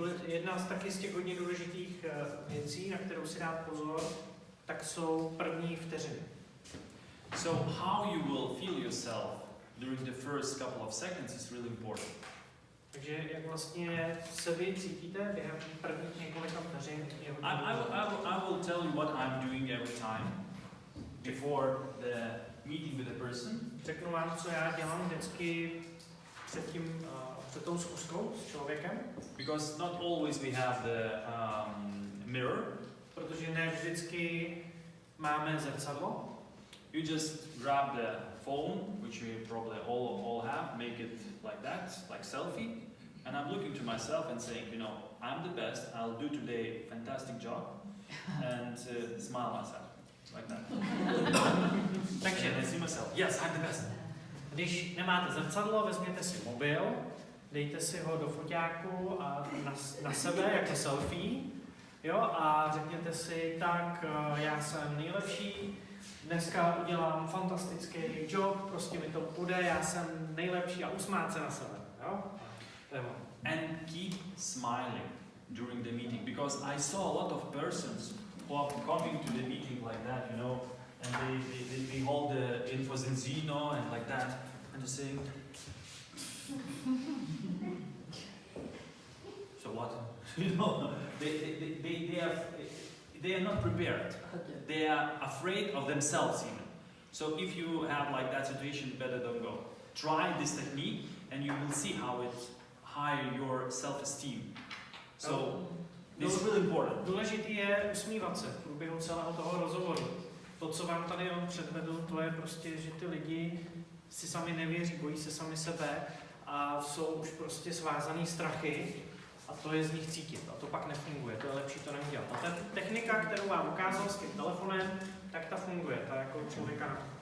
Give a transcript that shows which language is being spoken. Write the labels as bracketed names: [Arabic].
[Czech] Jedna z taky z těch hodně důležitých věcí, na kterou si dát pozor, tak jsou první vteřiny. [English] So how you will feel yourself during the first couple of seconds is really important. [Czech] Takže jak vlastně se vy cítíte během prvních několika vteřin je hodně důležité. [English] I will tell you what I'm doing every time before the meeting with the person. [Czech] Řeknu vám, co já dělám vždycky před tou schůzkou s člověkem. [English] Because not always we have the mirror. [Czech] Protože ne vždycky máme zrcadlo. [English] You just grab the phone, which we probably all have, make it like that, like selfie, and I'm looking to myself and saying, you know, I'm the best, I'll do today a fantastic job, and smile myself, like that. [Czech] Takže [English] I see myself, yes, I'm the best. [Czech] když nemáte zrcadlo, vezměte si mobil, dejte si ho do foťáku a na sebe jako selfie, jo, a řekněte si, tak já jsem nejlepší, dneska udělám fantastický job, prostě mi to půjde, já jsem nejlepší a usmát se na sebe, jo. [English] And keep smiling during the meeting, because I saw a lot of persons who are coming to the meeting like that, you know, and they hold the infosenzino and like that, and they're saying, so what? You know, they are not prepared. They are afraid of themselves even. So if you have like that situation, better don't go. Try this technique, and you will see how it higher your self-esteem. So this is really important. [Czech] Důležitý je usmívat se v průběhu celého toho rozhovoru. To, co vám tady on předvedl, to je prostě, že ty lidi si sami nevěří, bojí se sami sebe a jsou už prostě svázaný strachy a to je z nich cítit. A to pak nefunguje, to je lepší to neudělat. A ta technika, kterou vám ukázal s tím telefonem, tak ta funguje, ta jako člověka.